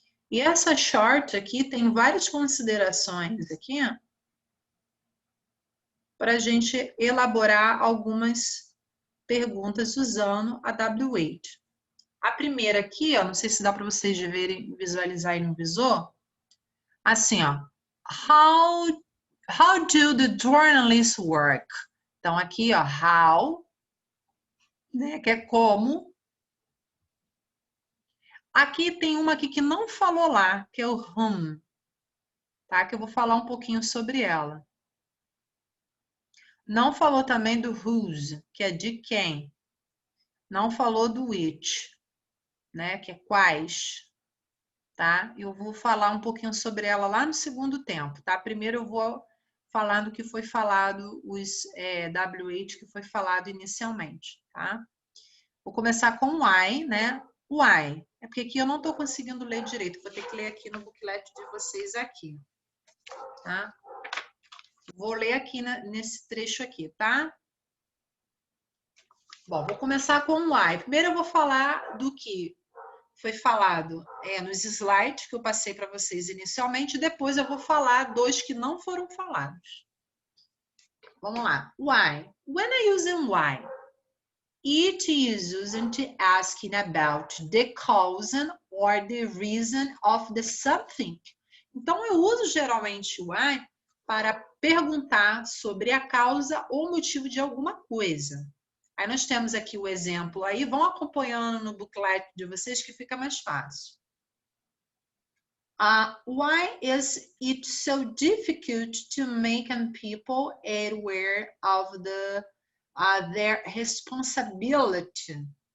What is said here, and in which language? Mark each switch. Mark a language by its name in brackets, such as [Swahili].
[Portuguese] E essa short aqui tem várias considerações aqui para a gente elaborar algumas perguntas usando a WH. A primeira aqui, ó, não sei se dá para vocês verem, visualizar aí no visor. Assim, ó. [English] How do the journalists work? [Portuguese] Então, aqui, ó, how, né, que é como. Aqui tem uma aqui que não falou lá, que é o whom, tá? Que eu vou falar um pouquinho sobre ela. Não falou também do whose, que é de quem. Não falou do which, né? Que é quais, tá? Eu vou falar um pouquinho sobre ela lá no segundo tempo, tá? Primeiro eu vou falar do que foi falado, os WH que foi falado inicialmente, tá? Vou começar com why, né? Why. É porque aqui eu não estou conseguindo ler direito, vou ter que ler aqui no booklet de vocês aqui, tá? Vou ler aqui nesse trecho aqui, tá? Bom, vou começar com o why. Primeiro eu vou falar do que foi falado nos slides que eu passei para vocês inicialmente, depois eu vou falar dos que não foram falados. Vamos lá. Why? [English] When I use why, it is used to asking about the cause or the reason of the something. [Portuguese] Então, eu uso geralmente why para perguntar sobre a causa ou motivo de alguma coisa. Aí nós temos aqui o exemplo aí, vão acompanhando no booklet de vocês que fica mais fácil. [English] Why is it so difficult to make people aware of their responsibility?